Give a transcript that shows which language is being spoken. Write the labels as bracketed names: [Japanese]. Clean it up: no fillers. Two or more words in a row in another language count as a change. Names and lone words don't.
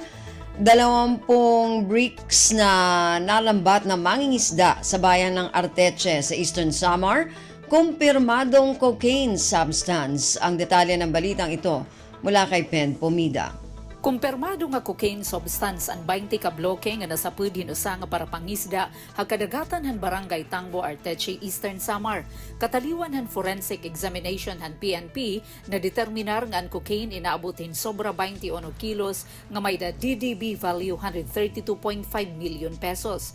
[Filipino] 20 bricks na nalambat na mangingisda sa bayan ng Arteche sa Eastern Samar, kumpirmadong [English] cocaine substance. [Filipino] Ang detalye ng balitang ito mula kay Pen Pomida. [Waray] Kumpirmado nga [English] cocaine substance [Waray] ang 20 ka bloke nga nasapud hinusa nga para pangisda hagkadagatan han barangay Tangbo, Arteche, Eastern Samar. Kataliwan han [English] forensic examination [Waray] han PNP na determinar nga ang cocaine inaabutin sobra 21 kilos nga may da DDB value 132.5 million pesos.